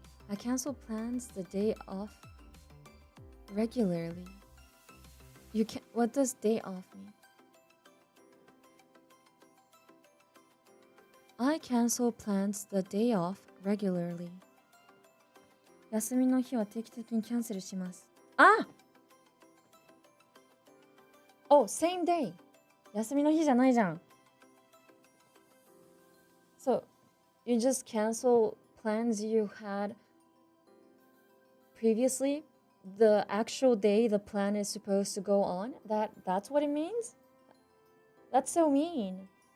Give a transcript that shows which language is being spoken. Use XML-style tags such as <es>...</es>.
<en>I cancel plans the day off regularly. You can. What does day off mean? I cancel plans the day off regularly.</en> <ja>休みの日は定期的にキャンセルします。あ！</ja> <en>Oh, same day.</en> <ja>休みの日じゃないじゃん。</ja> <en>So, you just cancel plans you had previously? The actual day the plan is supposed to go on? That's what it means? That's so mean.</en>